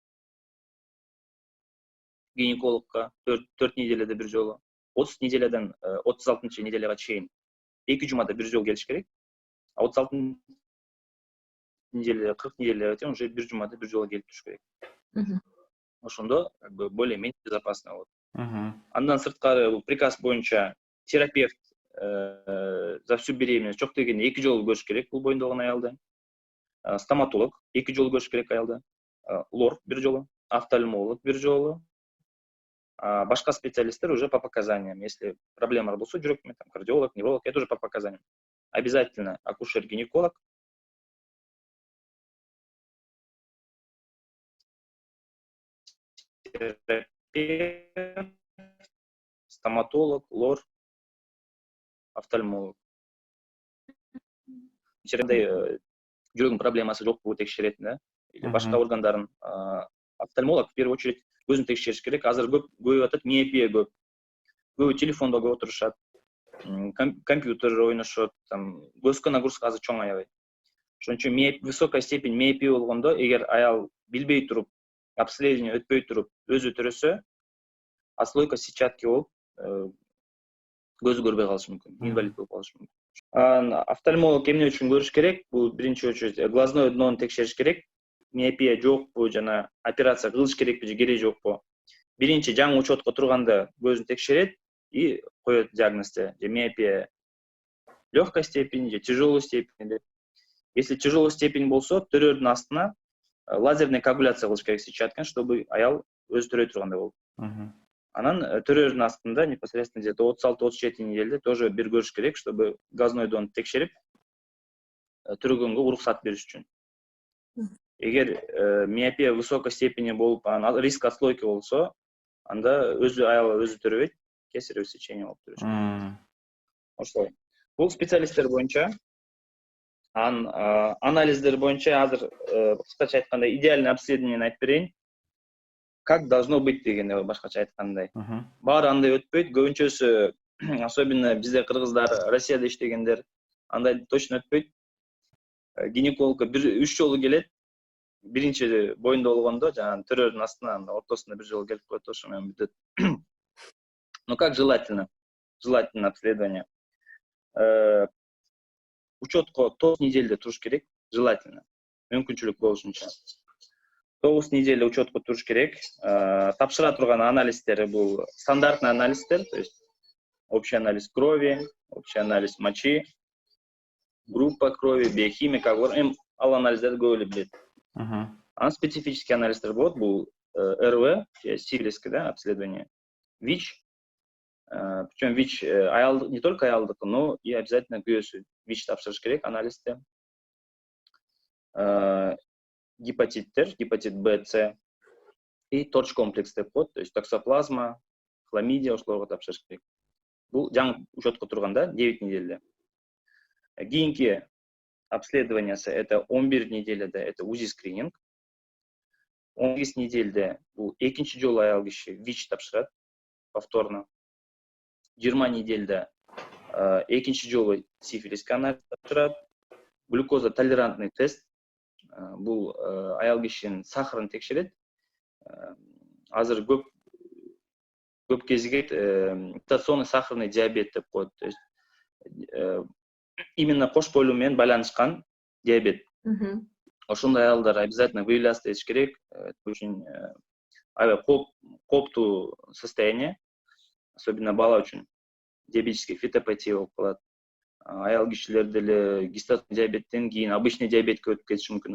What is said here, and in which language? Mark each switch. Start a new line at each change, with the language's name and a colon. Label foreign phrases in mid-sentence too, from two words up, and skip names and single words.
Kyrgyz: Гинекологка 4 неделяда 1 жолу. 30 неделядан 36 неделяга чейин 2 жумада 1 жолу келиш керек. 36 неделя, 40 неделя уже 1 жумада 1 жолу келип туруш керек. Ошондо
Russian: более-менее безопасно
Kyrgyz: болот. Андан сырткары бул приказ боюнча терапевт
Russian: за всю беременность
Kyrgyz: жок дегенде 2 жолу көрүш керек бул боюнда болгон аялды. Стоматолог 2 жолу көрүш керек аялды. Лор 1 жолу, офтальмолог 1 жолу. Башка специалисттер
Russian: уже по показаниям. Если проблема
Kyrgyz: болсо, жүрөк, кардиолог, невролог,
Russian: это уже по показаниям. Обязательно акушер-гинеколог. Терапевт, стоматолог, лор, офтальмолог.
Kyrgyz: Жүрөгүнүн проблемасы жокпу текшерет, да? Или башка органдарын. Офтальмолог
Russian: в первую очередь
Kyrgyz: көзүн текшериш керек. Азыр көп атат, миопия көп. Көбү телефондо көп отурушат. Компьютер ойношот, көзгө нагрузка азыр чоң аябай. Ошон үчүн
Russian: высокая степень миопия
Kyrgyz: болгондо, эгер аял билбей туруп, обследование өтпөй туруп, өзү төрөсө,
Russian: отслойка сетчатки
Kyrgyz: болуп, көзү көрбөй калышы мүмкүн, инвалид болуп калышы мүмкүн. Офтальмолог эмне үчүн көрүш керек? Бул биринчи очередь
Russian: глазной днону
Kyrgyz: текшериш керек. Миопия жокпу, жана операция кылыш керекпи же кереги жокпу. биринчи жаңы учетко турганда көзүн текшерет и коет диагнозду, же
Russian: миопия легкой степени,
Kyrgyz: же
Russian: тяжелой степени
Kyrgyz: деп.
Russian: Если тяжелой степень
Kyrgyz: болсо, төрөрдүн астына
Russian: лазерный коагуляция
Kyrgyz: кылыш керек сетчатканы, чтобы аял өзү төрөй тургандай болот. Анан төрөрдүн астында
Russian: непосредственно где-то
Kyrgyz: 36-37 неделде тоже бир көрүш керек, чтобы газной донду текшерип төрөгөнгө уруксат бериш үчүн. Эгер миопия
Russian: высокой степени
Kyrgyz: болуп, анан
Russian: риск отслойки
Kyrgyz: болсо, анда аял өзү төрөбөйт,
Russian: кесарево сечение
Kyrgyz: болуп төрөшөт. Ошолой. Бул специалисттер боюнча. Анализдер боюнча азыр кыскача айтканда
Russian: идеальный обследование
Kyrgyz: айтып берейин.
Russian: Как должно быть
Kyrgyz: дегенде башкача айткандай. Баары андай өтпөйт, көбүнчөсү, особенно бизде кыргыздар, Россияда иштегендер, андай точно өтпөйт. Гинекологко 3 жолу келет. Биринчи боюнда болгондо, жана төрөрдүн астына, ортосунда 1 жолу келип коет, ошо менен бүтөт.
Russian: Ну как желательно? Желательно обследование.
Kyrgyz: Учетко 9 неделде туруш керек, желательно. Мүмкүнчүлүк болушунча. 9 неделе учетко туруш керек. Тапшыра турган анализдери бул стандартный анализдер,
Russian: то есть общий анализ крови, общий анализ мочи, группа крови, биохимия, как
Kyrgyz: ал анализдерди көп эле билет. Анан специфический анализдер болот, бул РВ, сифилиске, да, обследование, ВИЧ.
Russian: Причем ВИЧ не только аялдыкы, но и обязательно
Kyrgyz: күйөөсү ВИЧ тапшырыш керек анализде. Гепатиттер, гепатит Б, С и торч комплекс деп коет,
Russian: то есть токсоплазма, хламидия,
Kyrgyz: ошолорго тапшырыш керек. Бул жаңы учетко турганда 9 неделде. Кийинки обследованиясы это 11 неделде,
Russian: это УЗИ скрининг.
Kyrgyz: 18 неделде бул экинчи жолу аял киши ВИЧ тапшырат повторно. 20 неделде экинчи жолу сифилиске анализ тапшырат.
Russian: Глюкоза толерантный тест.
Kyrgyz: Бул аял кишинин сахарын текшерет. Азыр көп кезигет
Russian: гестационный сахарный диабет
Kyrgyz: деп коет.
Russian: То есть именно
Kyrgyz: кош бойлуу менен байланышкан диабет. Ошондой аялдар обязательно выявляться этиш керек. Очень кооптуу
Russian: состояние, особенно
Kyrgyz: бала үчүн.
Russian: Диабетический фетопатия
Kyrgyz: болуп калат. Аял кишилер деле гестационный диабеттен кийин
Russian: обычный диабетке
Kyrgyz: өтүп кетиши мүмкүн.